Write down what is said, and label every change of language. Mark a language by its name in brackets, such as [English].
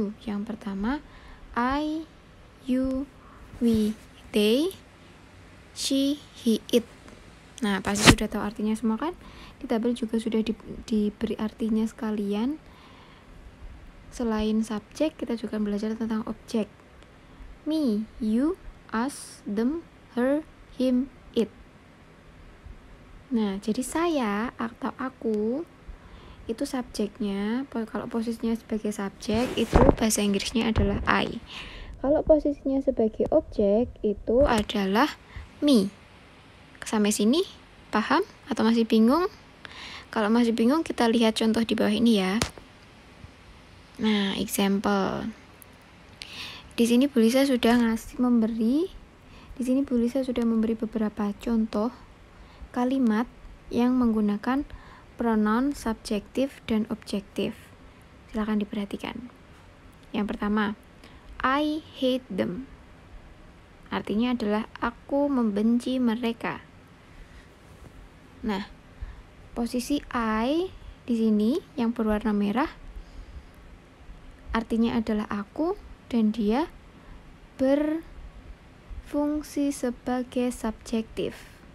[Indonesian] Yang pertama, [English] I, you, we, they, she, he, it. [Indonesian] Nah, pasti sudah tahu artinya semua kan? Di tabel juga sudah diberi artinya sekalian. Selain subjek, kita juga belajar tentang objek. [English] Me, you, us, them, her, him, it. [Indonesian] Nah, jadi saya atau aku itu subjeknya. Kalau posisinya sebagai subjek, itu bahasa Inggrisnya adalah I. Kalau posisinya sebagai objek itu adalah me. Sampai sini paham atau masih bingung? Kalau masih bingung kita lihat contoh di bawah ini ya. Nah, example. Di sini Bu Lisa sudah memberi beberapa contoh kalimat yang menggunakan pronoun subjektif dan objektif. Silakan diperhatikan. Yang pertama, [English] I hate them. [Indonesian] Artinya adalah aku membenci mereka. Nah, posisi I di sini yang berwarna merah artinya adalah aku dan dia berfungsi sebagai subjektif.